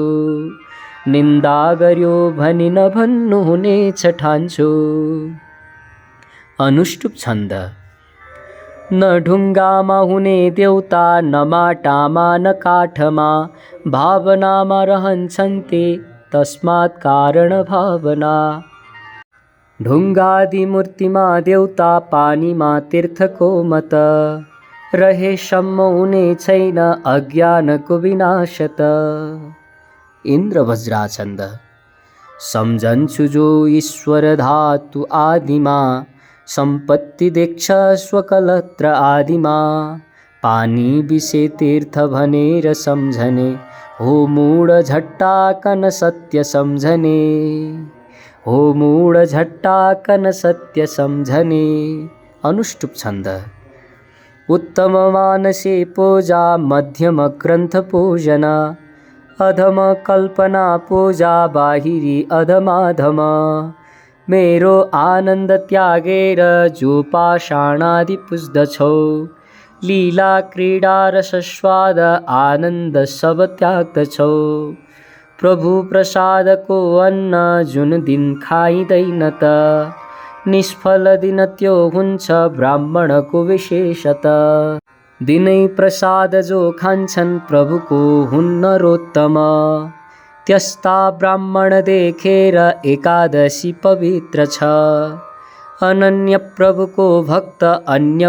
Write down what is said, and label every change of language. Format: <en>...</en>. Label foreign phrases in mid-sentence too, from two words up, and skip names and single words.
<ne>निन्दा गर्यो भनी नभन्नु हुनेछ ठान्छु। अनुष्टुप छन्द। न ढुङ्गामा हुने देउता न माटामा न काठमा। भावनामा रहन्छन्</ne> <sa>ते तस्मात् कारण भावना।</sa> <ne>ढुङ्गादि मूर्तिमा देउता पानीमा तीर्थको मत। रहेसम्म हुने छैन अज्ञानको विनाशत। इन्द्र वज्राछन्द। सम्झन्छु जो ईश्वर धातु आदिमा। सम्पत्ति देख्छ स्वकलत्र आदिमा। पानी विषे तीर्थ भनेर सम्झने। हो मूढ झट्टा कन सत्य सम्झने। हो मूढ झट्टा कन सत्य सम्झने। अनुष्टुप छन्द।</ne> <sa>उत्तम मानसे पूजा मध्यम ग्रन्थ पूजना। अधम कल्पना पूजा</sa> <ne>बाहिरी अधमाधम मेरो आनंद त्यागेर जो पाषाणादि पुज्दछौ लीला क्रीडा रसस्वाद आनंद सब त्याग्दछौ प्रभु प्रसाद को अन्न जुन दिन खाइँदैन त निष्फल दिन त्यो हुन्छ ब्राह्मणको विशेषत दिनै प्रसाद जो खान्छन् प्रभुको हुन्न नरोत्तम त्यस्ता ब्राह्मण देखेर एकादशी पवित्र छ अनन्य प्रभुको भक्त अन्य</ne>